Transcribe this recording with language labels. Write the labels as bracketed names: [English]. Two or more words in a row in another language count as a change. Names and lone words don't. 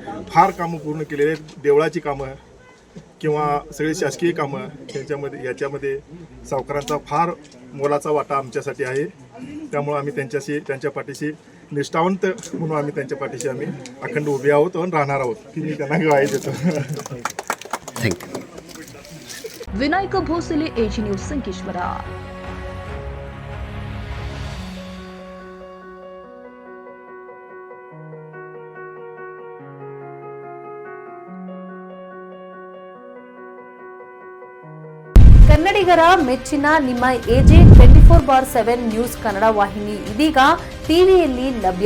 [Marathi] फार कामं पूर्ण केलेली आहेत. देवळाची कामं किंवा सगळे शासकीय कामं याच्यामध्ये सावकारांचा फार मोलाचा वाटा आमच्यासाठी आहे. त्यामुळे आम्ही त्यांच्या पाठीशी निष्ठावंत म्हणून आम्ही त्यांच्या पाठीशी आम्ही अखंड उभे आहोत आणि राहणार आहोत की मी त्यांना ग्वाही देतो. थँक्यू. [Kannada] ವಿನಾಯಕ ಭೋಸಲೆ, ಎಜಿ ನ್ಯೂಸ್, ಸಂಕೇಶ್ವರ. ಕನ್ನಡಿಗರ ಮೆಚ್ಚಿನ ನಿಮ್ಮ ಎಜೆ 24/7 ನ್ಯೂಸ್ ಕನ್ನಡ ವಾಹಿನಿ ಇದೀಗ ಟಿವಿಯಲ್ಲಿ ಲಭ್ಯ.